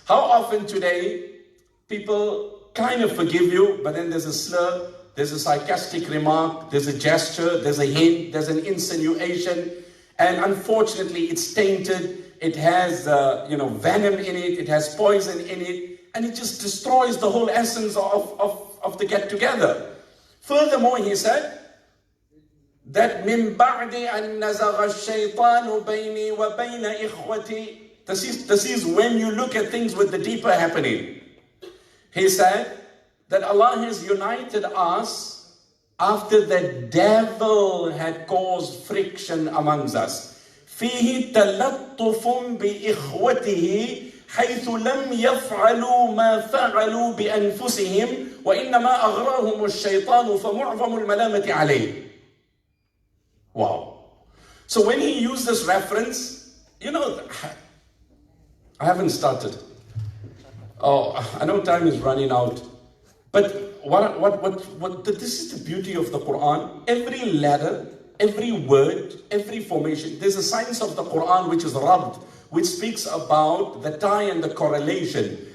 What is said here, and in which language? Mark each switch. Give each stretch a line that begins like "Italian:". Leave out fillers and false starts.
English: How often today people kind of forgive you, but then there's a slur, there's a sarcastic remark, there's a gesture, there's a hint, there's an insinuation, and unfortunately it's tainted. It has venom in it, it has poison in it, and it just destroys the whole essence of the get-together. Furthermore, he said that
Arabic: مِن بَعْدِ أَن نَزَغَ الشَّيْطَانُ بَيْنِي وَبَيْنَ إِخْوَتِي.
English: This is when you look at things with the deeper happening. He said that Allah has united us after the devil had caused friction amongst us.
Arabic: فيه تلطف بإخوته حيث لم يفعلوا ما فعلوا بأنفسهم وإنما أغراهم الشيطان فمعظم الملامة عليه.
English: Wow. So when he used this reference, I haven't started. Oh, I know time is running out. But this is the beauty of the Quran. Every letter, every word, every formation, there's a science of the Quran which is Rabt, which speaks about the tie and the correlation.